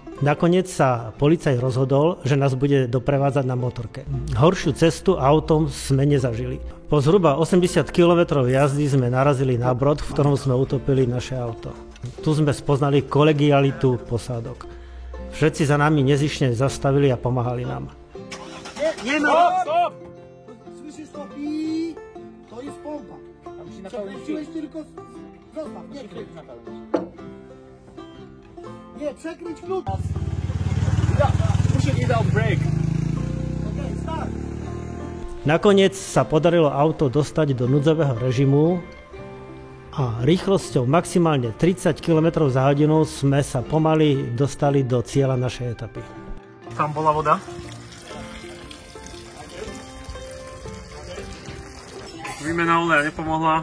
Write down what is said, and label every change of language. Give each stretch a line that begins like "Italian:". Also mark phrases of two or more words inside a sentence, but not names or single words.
Slovak: Nakoniec sa policajt rozhodol, že nás bude doprevádzať na motorke. Horšiu cestu autom sme nezažili. Po zhruba 80 km jazdy sme narazili na brod, v ktorom sme utopili naše auto. Tu sme spoznali kolegialitu posádok. Všetci za nami nezišne zastavili a pomáhali nám. Stop!
Polish: Słyszysz to i to jest pompa. Przekręciłeś tylko zostaw, nie kręć. Nie, przekręć klucz.
English: Push it without brake.
Polish: Okej, start.
Slovak: Nakoniec sa podarilo auto dostať do núdzového režimu a rýchlosťou maximálne 30 km za hodinu sme sa pomaly dostali do cieľa našej etapy. Tam bola voda. Výmena oleja nepomohla.